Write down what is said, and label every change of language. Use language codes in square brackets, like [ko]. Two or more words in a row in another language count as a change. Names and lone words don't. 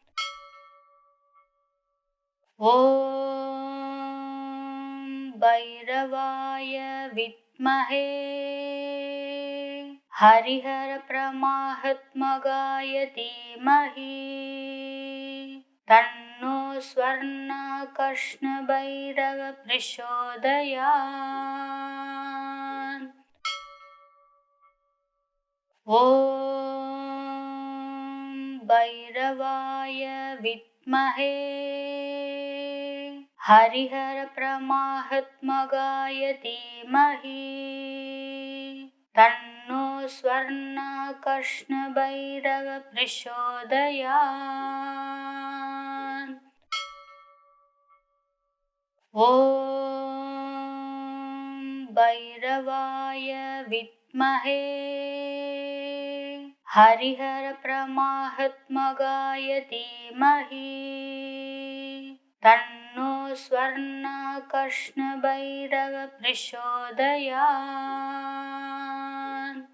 [sa] ॐ भैरवाय विद्महे हरिहर ब्रह्मात्मकाय धीमहि तन्नो स्वर्णाकर्षण भैरव प्रचोदयात्. ॐ भैरवाय विद्महे हरिहर प्रमाहत्मगाय धीमहि तन्नो स्वर्णाकर्ष्णभैरव प्रचोदयात्। ॐ भैरवाय विद्महे हरिहर प्रमाहत्मगाय धीमहि तन्नो स्वर्णाकर्ष्णभैरव प्रचोदयात्।